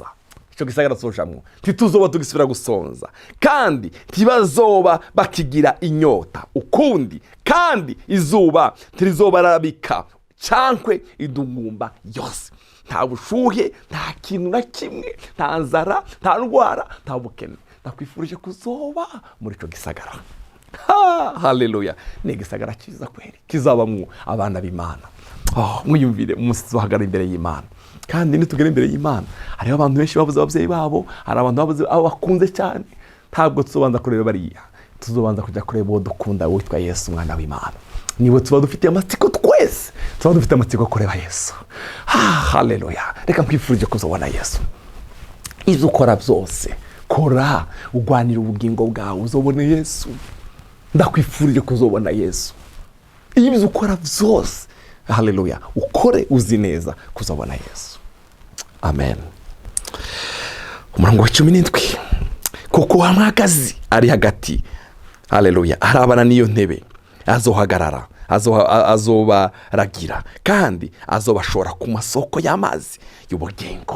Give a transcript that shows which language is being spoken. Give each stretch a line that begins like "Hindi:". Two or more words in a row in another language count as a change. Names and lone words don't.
Rundi: Ico gisagara sojamwo tituzoba tugisubira gusonza, kandi tibazoba bakigira inyota ukundi, kandi izuba tirizoba rabika cankwe idungumba yose. Nta bushuhe, nta kintu na kimwe, nta nzara, nta ndwara, nta bukene. Ndakwifurije kuzoba muri ico gisagara. Haleluya. Ni gisagara cyiza kweri, kizabamwo abana b'Imana. Mwiyumvire umunsi tuzohagara imbere y'Imana. Kandi nitugera imbere y'Imana hariho abantu benshi babuze ababyeyi babo, hari abantu babuze abo bakunze cyane. Ntabwo tuzobanza kureba bariya, tuzobanza kujya kureba uwo dukunda witwa Yesu umwana w'Imana. Niwe tuba dufite amatsiko, twese tuba dufite amatsiko kureba Yesu. Haleluya. Reka nkwifurije kuzobona Yesu. Ibyo ukora byose kora ugwanira ubugingo bwawe uzobona Yesu. Ndakwifurije kuzobona Yesu. Ibyo ukora byose, haleluya, ukore uzi neza kuzobona Yesu. Amen. Umurongo wa 17 kuko wa mwagazi ari hagati, haleluya, arabana niyo ntebe azohagarara, azobaragira, kandi azobashora ku masoko y'amazi y'ubugingo.